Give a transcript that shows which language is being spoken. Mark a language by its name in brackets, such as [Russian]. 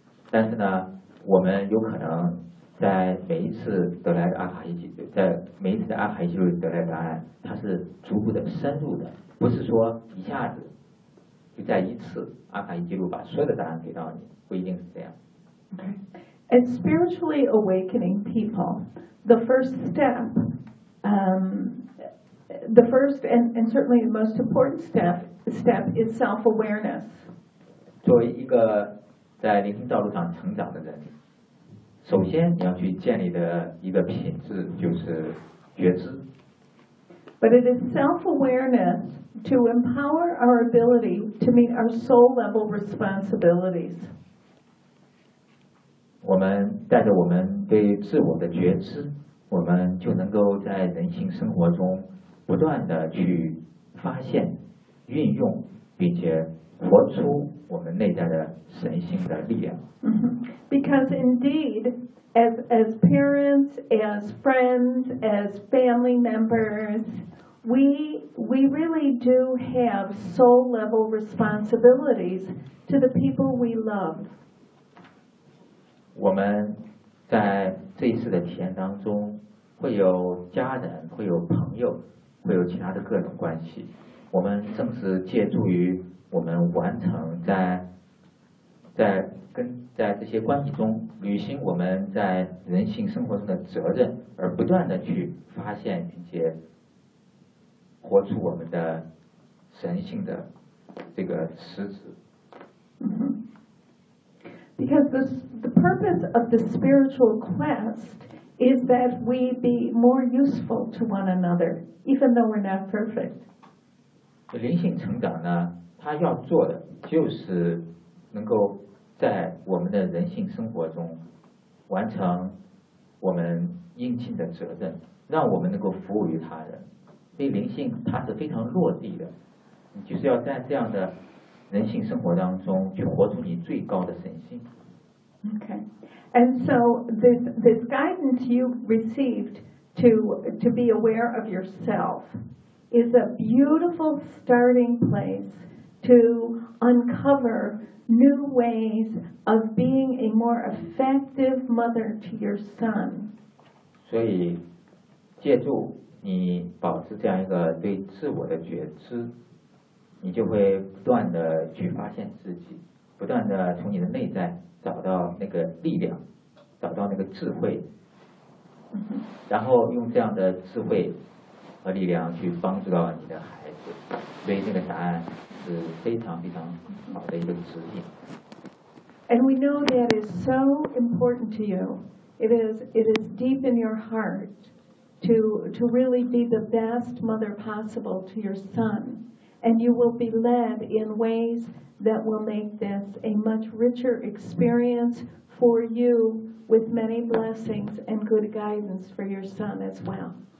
[Chinese] 但是呢，我们有可能在每一次得来的阿卡伊记录，在每一次的阿卡伊记录得来的答案，它是逐步的深入的，不是说一下子就在一次阿卡伊记录把所有的答案给到你，不一定是这样。 [English] Okay. And spiritually awakening people, the first step, the first and certainly the most important step is self-awareness. [Chinese] 作为一个在灵性道路上成长的人，首先你要去建立的一个品质就是觉知。 [English] But it is self-awareness to empower our ability to meet our soul-level responsibilities. [Chinese] 我们带着我们对自我的觉知，我们就能够在人性生活中不断的去发现、运用，并且活出我们内在的神性的力量。 [English] Because indeed, as parents, as friends, as family members, we really do have soul level responsibilities to the people we love. [Chinese] 我们在这一次的体验当中，会有家人，会有朋友，会有其他的各种关系。我们正是借助于我们完成在这些关系中履行我们在人性生活中的责任，而不断的去发现并且活出我们的神性的这个实质。 [English] Because the purpose of the spiritual quest is that we be more useful to one another, even though we're not perfect. [Chinese] 灵性成长呢？他要做的就是能够在我们的人性生活中完成我们应尽的责任，让我们能够服务于他人。所以灵性它是非常落地的，你就是要在这样的人性生活当中去活出你最高的神性。 [English] Okay, and so this guidance you received to be aware of yourself is a beautiful starting place. To uncover new ways of being a more effective mother to your son. [Chinese] 所以，借助你保持这样一个对自我的觉知，你就会不断的去发现自己，不断的从你的内在找到那个力量，找到那个智慧，然后用这样的智慧和力量去帮助到你的孩子。所以这个答案。 [English] And we know that is so important to you. It is deep in your heart to really be the best mother possible to your son. And you will be led in ways that will make this a much richer experience for you with many blessings and good guidance for your son as well.